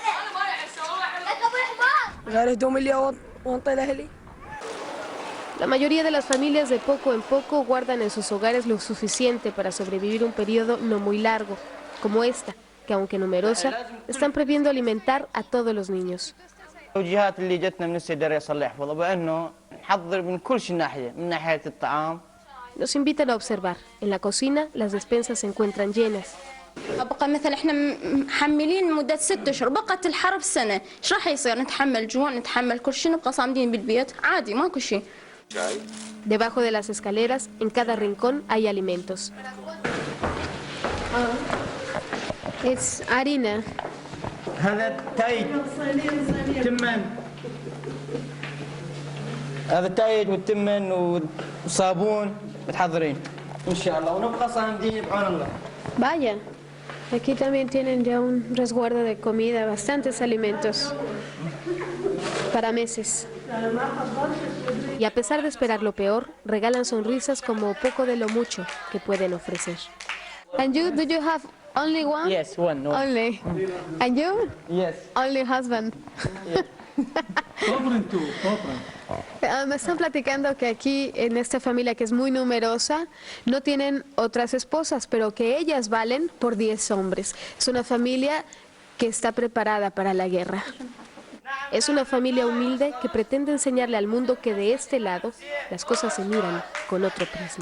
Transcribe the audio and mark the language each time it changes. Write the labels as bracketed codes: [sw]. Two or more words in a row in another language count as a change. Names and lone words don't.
[es] La mayoría de las familias de poco en poco guardan en sus hogares lo suficiente para sobrevivir un periodo no muy largo, como esta, que aunque numerosa, están previendo alimentar a todos los niños. [ar] التوجيهات اللي جتنا من السيد الرئيس الله يحفظه بانه نحضر من كل ناحيه من ناحيه الطعام. [es] Los invitan a observar. En la cocina las despensas se encuentran llenas. [ar] بقى مثلا احنا محملين مده 6 اشهر، بقت الحرب سنه، ايش راح يصير؟ نتحمل جوع، نتحمل كل شيء، نبقى صامدين بالبيت عادي ماكو شيء. [es] Debajo de las escaleras, en cada rincón hay alimentos. Es harina. [ar] هذا تايج تمن، هذا تايج والتمن وصابون متحضرين ان شاء الله، ونبقى صامدين بعون الله. [es] Vaya, aquí también tienen ya un resguardo de comida, bastantes alimentos para meses. Y a pesar de esperar lo peor, regalan sonrisas como poco de lo mucho que pueden ofrecer. [en] And you, do you have only one? Yes, one. No. Only. And you? Yes. Only husband. [es] Me están platicando que aquí, en esta familia que es muy numerosa, no tienen otras esposas, pero que ellas valen por 10 hombres. Es una familia que está preparada para la guerra. Es una familia humilde que pretende enseñarle al mundo que de este lado las cosas se miran con otro prisma.